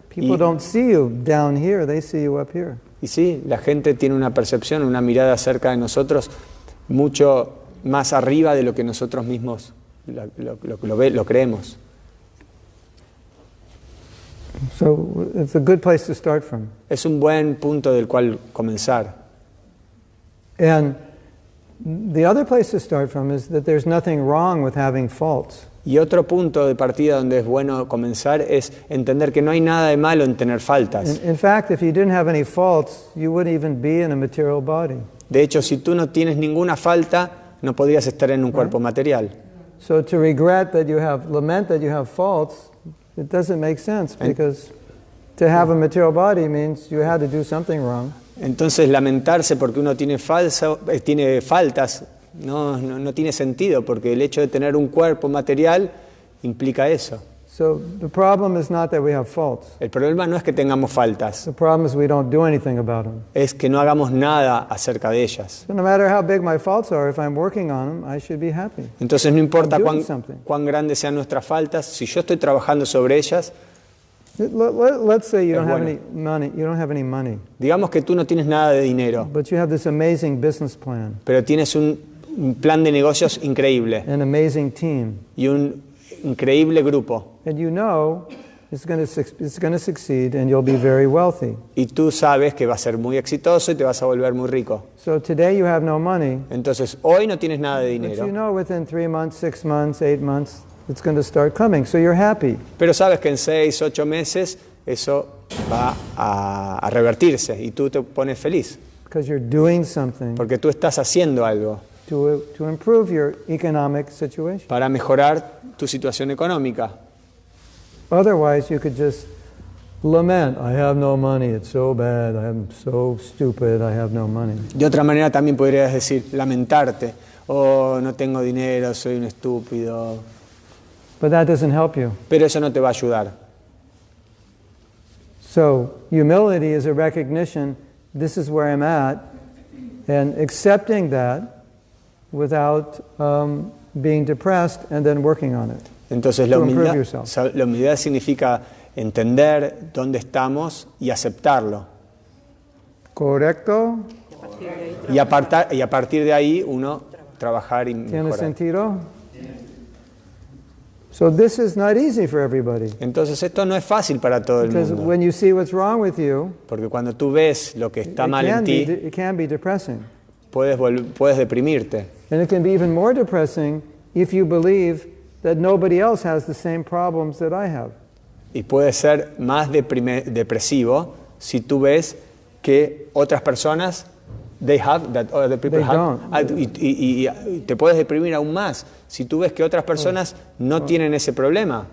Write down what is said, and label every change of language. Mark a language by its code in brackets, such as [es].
[en] People don't see you down here, they see you up here. [es] Y sí, la gente tiene una percepción, una mirada acerca de nosotros mucho más arriba de lo que nosotros mismos lo creemos. [en] So it's a good place to start from. [es] Es un buen punto del cual comenzar. [en] And the other place to start from is that there's nothing wrong with having faults. [es] Y otro punto de partida donde es bueno comenzar es entender que no hay nada de malo en tener faltas. [en] In fact, if you didn't have any faults, you wouldn't even be in a material body. [es] De hecho, si tú no tienes ninguna falta, no podrías estar en un cuerpo material. [en] So to lament that you have faults, it doesn't make sense, because to have a material body means you had to do something wrong. [es] Entonces, lamentarse porque uno tiene faltas no tiene sentido, porque el hecho de tener un cuerpo material implica eso. [en] So the problem is not that we have faults. [es] El problema no es que tengamos faltas, [en] The problem is we don't do anything about them. [es] es que no hagamos nada acerca de ellas. [en] So no matter how big my faults are, if I'm working on them, I should be happy. [es] Entonces, no importa [en] I'm doing something. [es] cuán grandes sean nuestras faltas, si yo estoy trabajando sobre ellas, [en] Let's say you [es] Es [en] don't have [es] bueno. [en] any money. You don't have any money, [es] digamos que tú no tienes nada de dinero, [en] but you have this amazing business plan, [es] pero tienes un plan de negocios increíble [en] an amazing team, [es] y un increíble grupo. [en] and you know it's going to succeed, and you'll be very wealthy. [es] Y tú sabes que va a ser muy exitoso y te vas a volver muy rico. [en] So today you have no money, [es] Entonces, hoy no tienes nada de [en] but you [es] dinero, [en] know within 3 months, 6 months, 8 months, it's going to start coming. So you're happy. [es] pero sabes que en 6, 8 meses eso va a revertirse y tú te pones feliz, [en] Because you're doing something [es] porque tú estás haciendo algo [en] to improve your economic situation. [es] para mejorar tu situación económica. [en] Otherwise, you could just lament, I have no money, it's so bad, I'm so stupid, I have no money. [es] De otra manera también podrías decir, lamentarte, oh, no tengo dinero, soy un estúpido, [en] But that doesn't help you. [es] pero eso no te va a ayudar. [en] So humility is a recognition, this is where I'm at, and accepting that without being depressed and then working on it. [es] Entonces [en] To improve yourself. [es] la humildad significa entender dónde estamos y aceptarlo. ¿Correcto? Y a partir de ahí uno trabajar y ¿Tiene mejorar. sentido? [en] So this is not easy for everybody. [es] Entonces esto no es fácil para todo el [en] Because [es] mundo. [en] when you see what's wrong with you, [es] Porque cuando tú ves lo que está mal en ti, [en] it can be depressing. [es] puedes deprimirte. [en] And it can be even more depressing if you believe that nobody else has the same problems that I have. [es] Y puede ser más depresivo si tú ves que otras personas, [en] they have, that other people They have, don't. [es] y te puedes deprimir aún más si tú ves que otras personas no tienen ese problema,